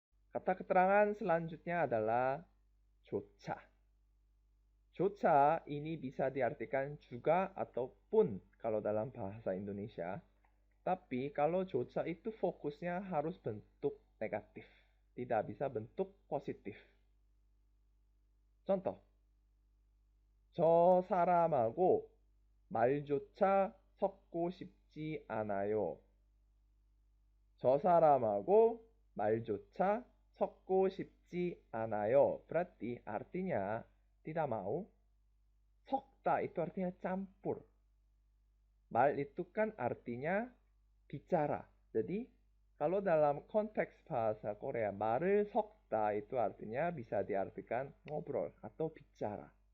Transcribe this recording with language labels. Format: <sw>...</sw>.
<id>Kata keterangan selanjutnya adalah 조차. 조차 ini bisa diartikan juga ataupun kalau dalam bahasa Indonesia. Tapi kalau 조차 itu fokusnya harus bentuk negatif. Tidak bisa bentuk positif.</id> <ko>contoh, 저 사람하고 말조차 섞고 싶지 않아요. 저 사람하고 말조차 섞고 싶지 않아요.</ko> <id>Berarti artinya tidak mau. Sokta itu artinya campur. Mal itu kan artinya bicara. Jadi kalau dalam konteks bahasa Korea,</id> <ko>말을 섞다</ko> <id>itu artinya bisa diartikan ngobrol atau bicara.</id>